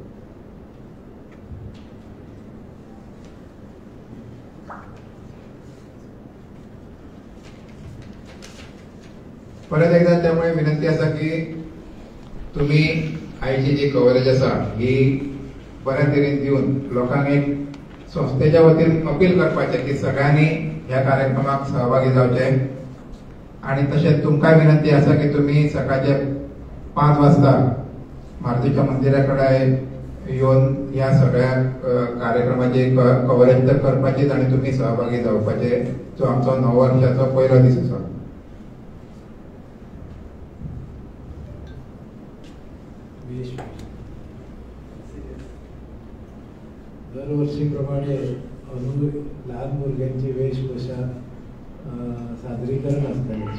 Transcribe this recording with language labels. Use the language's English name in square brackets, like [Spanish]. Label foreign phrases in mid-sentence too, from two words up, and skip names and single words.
[Konkani] परत एकदा त्यामुळे विनंती आसा की तुम्ही आयची जी कव्हरेज आसा ही बऱ्या तरेन दिवन लोकांक एक संस्थेच्या वतीन अपील करपाचे की सगळ्यांनी ह्या कार्यक्रमाक सहभागी जावचे. आणि तशेंच तुमकां विनंती आसा की तुम्ही सकाळचे 5 वाजता मारुतीच्या मंदिराकडे येऊन ह्या सगळ्या कार्यक्रमाची कव्हरेज तर करपाचीच आणि तुम्ही सहभागी जावपाचे. जो आमचो 9 वर्षाचो पयलो दीस आसा. [Marathi] दरवर्षीप्रमाणे लहान भुरग्यांची वेशभूषा सादरीकरण असतं.